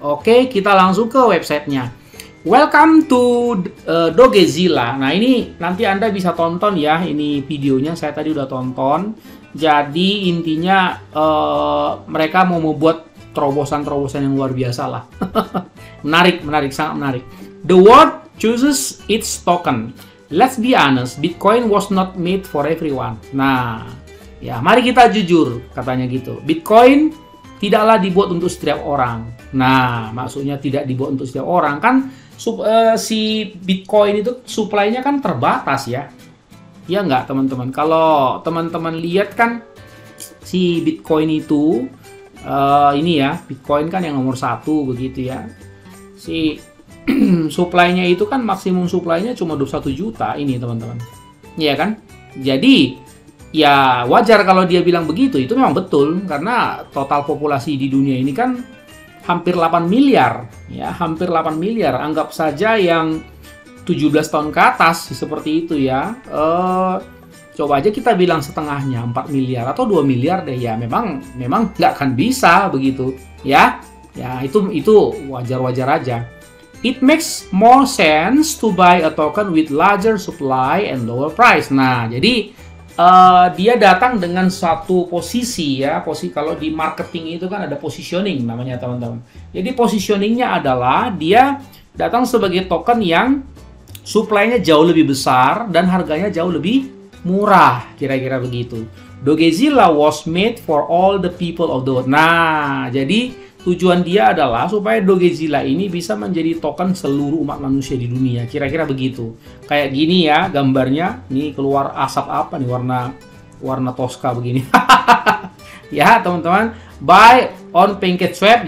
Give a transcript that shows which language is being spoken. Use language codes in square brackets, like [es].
[id] Oke, kita langsung ke websitenya. [en] Welcome to Dogezilla. [id] Nah ini nanti Anda bisa tonton ya, ini videonya saya tadi udah tonton. Jadi intinya mereka mau membuat terobosan-terobosan yang luar biasa lah. Menarik, sangat menarik. [en] The world chooses its token. Let's be honest, Bitcoin was not made for everyone. [id] Nah, ya mari kita jujur, katanya gitu. Bitcoin tidaklah dibuat untuk setiap orang. Nah, maksudnya tidak dibuat untuk setiap orang kan. si Bitcoin itu supply-nya kan terbatas ya. Ya nggak teman-teman? Kalau teman-teman lihat kan si Bitcoin itu ini ya, Bitcoin kan yang nomor 1 begitu ya. Si supply-nya itu kan maksimum supply-nya cuma 21 juta ini teman-teman. Iya kan? Jadi ya wajar kalau dia bilang begitu, itu memang betul karena total populasi di dunia ini kan hampir 8 miliar ya, hampir 8 miliar. Anggap saja yang 17 tahun ke atas seperti itu ya. Coba aja kita bilang setengahnya 4 miliar atau 2 miliar deh ya, memang nggak akan bisa begitu ya. Ya itu wajar-wajar aja. [en] It makes more sense to buy a token with larger supply and lower price. [id] Nah, jadi dia datang dengan suatu posisi ya. Kalau di marketing itu kan ada positioning namanya teman-teman. Jadi positioningnya adalah dia datang sebagai token yang supply-nya jauh lebih besar dan harganya jauh lebih murah, kira-kira begitu. [en] Dogezilla was made for all the people of the world. [id] Nah, jadi tujuan dia adalah supaya Dogezilla ini bisa menjadi token seluruh umat manusia di dunia. Kira-kira begitu. Kayak gini ya gambarnya. Nih keluar asap apa nih, warna Tosca begini. Ya teman-teman. [en] Buy on PancakeSwap.